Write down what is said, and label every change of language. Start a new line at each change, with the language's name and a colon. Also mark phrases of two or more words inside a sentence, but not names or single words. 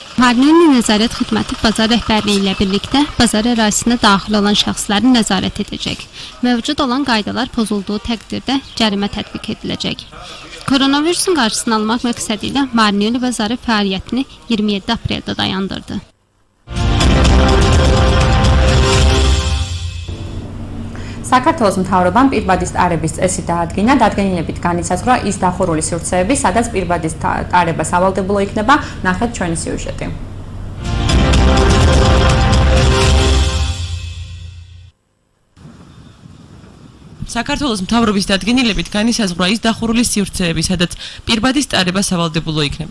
Azerbaijani: Marneuli nəzarət xidməti bazar rəhbərliyi ilə birlikdə bazar ərazisinə daxil olan şəxsləri nəzarət edəcək. Mövcud olan qaydalar pozulduğu təqdirdə cərimə tətbiq ediləcək. Koronavirusun qarşısını almaq məqsədi ilə Marneuli bazarı fəaliyyətini 27 apreldə dayandırdı.
Georgian: საქართველოს მთავრობამ პირბადის ტარების წესი დაადგინა, დადგენილებით განისაზღვრა ის დახურული სივრცეები, სადაც პირბადის ტარება სავალდებულო იქნება, ნახეთ ჩვენი სიუჟეტი. საქართველოს მთავრობის დადგენილებით განისაზღვრა ის დახურული სივრცეები, სადაც პირბადის ტარება სავალდებულო იქნება.